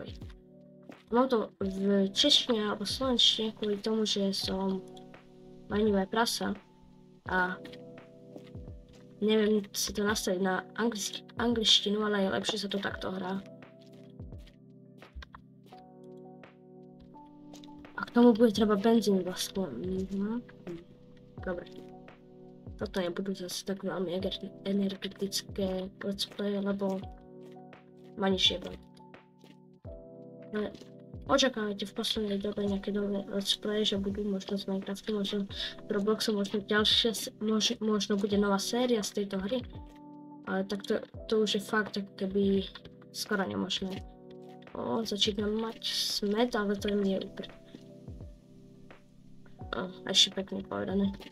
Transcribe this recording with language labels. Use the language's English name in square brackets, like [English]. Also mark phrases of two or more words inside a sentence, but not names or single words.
[Slovak] Mám to v češtine alebo slovenčine kvôli tomu, že som lenivé prasa a neviem si to nastaviť na angličtinu, ale je lepšie sa to takto hrá. A k tomu bude treba benzín vlastne. Dobre. Toto nebudú zase tak veľmi energetické [English] let's play, [Slovak] lebo ma nič jebať. Očakávajte v poslednej dobe nejaké nové [English] let's play, [Slovak] že budú možno z Minecraftu, možno z Robloxu, možno ďalšia, možno bude nová séria z tejto hry. Ale tak to už je fakt tak keby skoro nemožné. Začínam mať smet, ale to nie je úplne. Ešte pekne povedané.